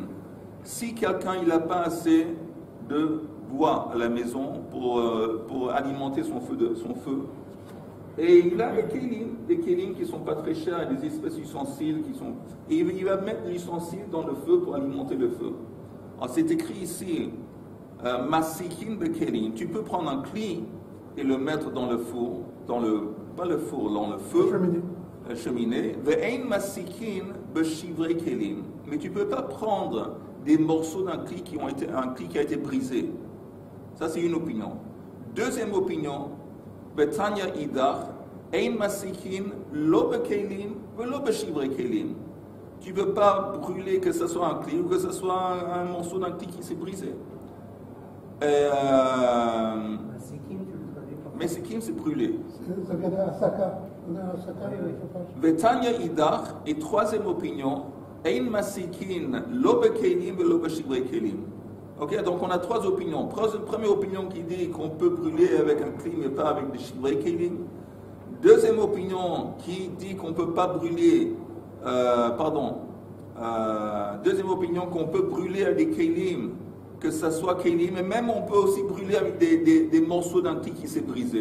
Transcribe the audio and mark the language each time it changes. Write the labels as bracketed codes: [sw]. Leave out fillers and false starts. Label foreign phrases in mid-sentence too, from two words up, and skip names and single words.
[fr] Si quelqu'un n'a pas assez de bois à la maison pour alimenter son feu, et il a des kelim qui ne sont pas très chers, des espèces d'ustensiles et il va mettre l'ustensile dans le feu pour alimenter le feu. Alors c'est écrit ici, [he] masikin bekelim. [fr] Tu peux prendre un cli et le mettre dans le four, dans le feu, la cheminée. [he] Ve'ein masikin beshivrei kelim. [fr] Mais tu ne peux pas prendre des morceaux d'un cli qui a été brisé. Ça c'est une opinion. Deuxième opinion, [he] Betanya idach, ein masikin lo bekelim velo beshivrei kelim. [fr] Tu ne peux pas brûler que ce soit un cli ou que ce soit un morceau d'un cli qui s'est brisé. Masikin, c'est brûlé. [he] Betanya idach, [fr] et troisième opinion, [he] ein masikin lo bekelim velo beshivrei kelim. [fr] Ok, donc on a trois opinions. Première opinion qui dit qu'on peut brûler avec un cli mais pas avec des [he] shivrei kelim. [fr] Deuxième opinion qui dit qu'on ne peut pas brûler, deuxième opinion qu'on peut brûler avec des kelim, que ça soit kelim, mais même on peut aussi brûler avec des morceaux d'un cli qui s'est brisé.